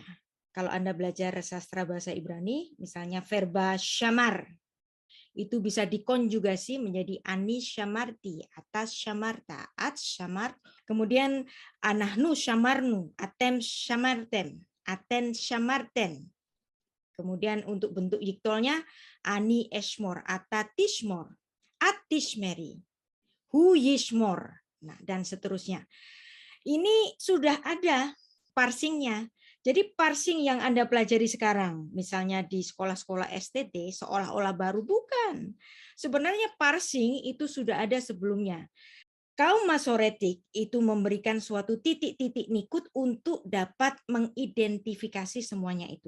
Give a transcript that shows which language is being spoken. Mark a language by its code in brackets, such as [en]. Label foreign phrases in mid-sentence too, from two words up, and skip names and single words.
[id] Kalau Anda belajar sastra bahasa Ibrani, misalnya verba shamar, itu bisa dikonjugasi menjadi [he] אני שמרתי, אתה שמרת, את שמרת, [id] kemudian [he] אנחנו שמרנו, אתם שמרתם, אתן שמרתן. [id] Kemudian untuk bentuk yiktolnya [he] אני אשמור, אתה תשמור, את תשמרי, הוא ישמור, [id] nah dan seterusnya. Ini sudah ada parsingnya. Jadi parsing yang Anda pelajari sekarang, misalnya di sekolah-sekolah STT, seolah-olah baru, bukan. Sebenarnya parsing itu sudah ada sebelumnya. Kaum Masoretik itu memberikan suatu titik-titik nikut untuk dapat mengidentifikasi semuanya itu.